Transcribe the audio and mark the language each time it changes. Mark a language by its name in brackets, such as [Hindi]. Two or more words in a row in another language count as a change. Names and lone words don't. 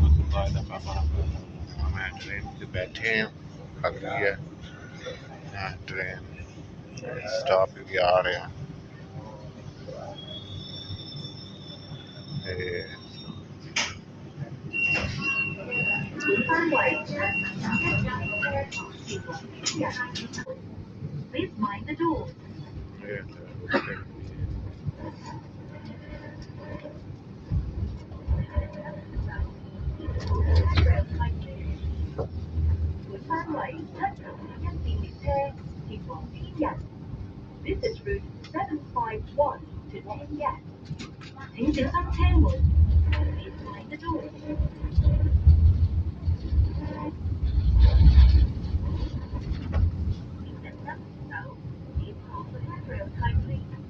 [Hindi] बाद हमें ट्रेन पे बैठे हैं आ गई है यहाँ [English] train stop [Hindi] भी आ रहे हैं [English] Please mind the door. This is route 751 to Tengyat. [Cantonese] 請小心車門 [English] Please mind the door. Please hold the handrail tightly.